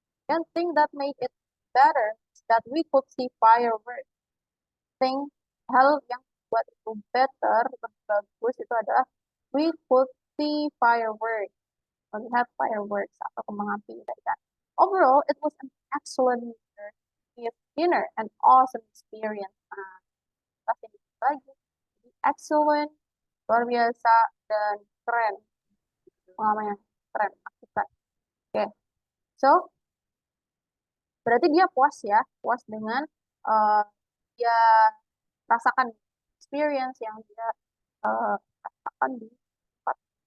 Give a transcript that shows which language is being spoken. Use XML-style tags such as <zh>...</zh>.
<en>One thing that made it better is that we could see fireworks.</en> <id>Thing hal yang buat itu better, lebih bagus itu adalah</id> <en>we could see fireworks.</en> <id>Melihat fireworks atau kembang api tadi kan.</id> <en>Overall, it was an excellent dinner, an awesome experience.</en> <id>Nah, kasih lagi. Excellent, luar biasa, dan keren. Pengalaman yang keren. Oke, okay. So berarti dia puas ya, puas dengan dia rasakan experience yang dia rasakan di tempat.</id>